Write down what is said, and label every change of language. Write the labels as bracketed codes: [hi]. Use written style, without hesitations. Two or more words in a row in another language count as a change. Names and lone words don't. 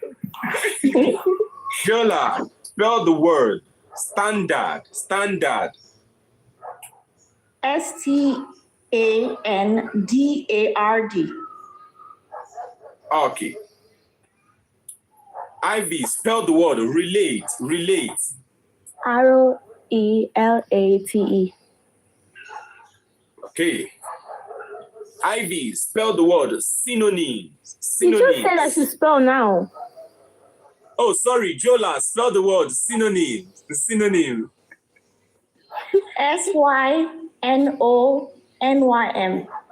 [en] Jola, spell the word standard, standard. S-T-A-N-D-A-R-D. Okay. Ivy, spell the word relate, relate. R-O-E-L-A-T-E. Okay. Ivy, spell the word synonym, You synonym. just said I should spell now. Oh, sorry, Jola, spell the word synonym, the synonym. S-Y-N-O-N-Y-M.